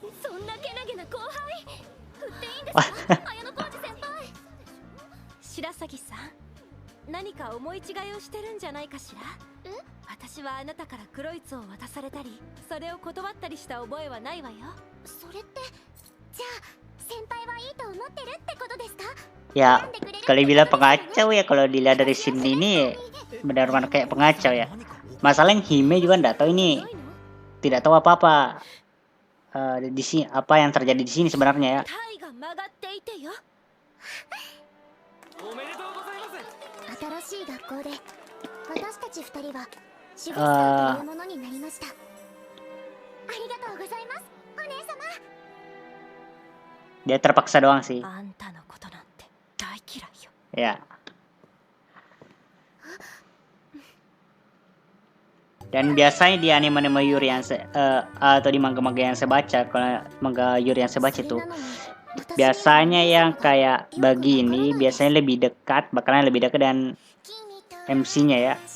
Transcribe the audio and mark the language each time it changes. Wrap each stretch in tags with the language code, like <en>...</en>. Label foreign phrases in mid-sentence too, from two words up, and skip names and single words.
<ja>そんなけなげな後輩振っていいんですか綾小路先輩。白崎さん、何か思い違いをしてるんじゃないかしら。私はあなたから黒い図を渡されたりそれを断ったりした覚えはないわよ。それってじゃあ先輩はいいと思ってるってことですか。</ja> <id>Ya, kalau dibilang pengacau ya kalau dilihat dari sini ini benar-benar kayak pengacau ya. Masalahnya Hime juga nggak tahu ini, tidak tahu apa-apa di sini apa yang terjadi di sini sebenarnya ya.</id> <ja>タイが曲がっていてよ。おめでとうございます。新しい学校で私たち二人は守護者というものになりました。ありがとうございますお姉様。</ja> <id>Dia terpaksa doang sih.</id> <ja>あんたのことなんて大嫌いよ。</ja> <id>Ya. Dan biasanya di anime-anime Yuri yang atau di manga-manga yang saya baca, kalau manga Yuri yang saya baca itu biasanya yang kayak begini biasanya lebih dekat, bakalan lebih dekat dan MC-nya ya.</id>